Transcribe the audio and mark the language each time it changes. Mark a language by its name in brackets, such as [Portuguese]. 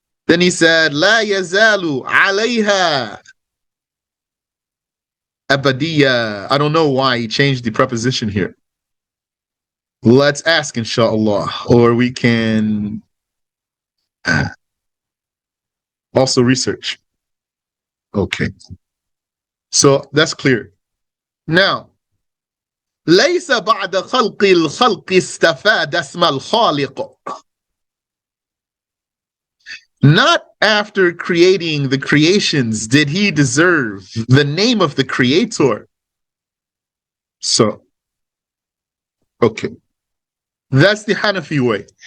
[English] Then he said [Arabic] la yazalu alayha abadiyya. [English] I don't know why he changed the preposition here. Let's ask, inshallah, or we can also research. Okay, so that's clear. [Arabic] Now, ليس بعد خلق الخلق استفاد اسم الخالق. [English] Not after creating the creations did he deserve the name of the creator. So, okay. That's the Hanafi way.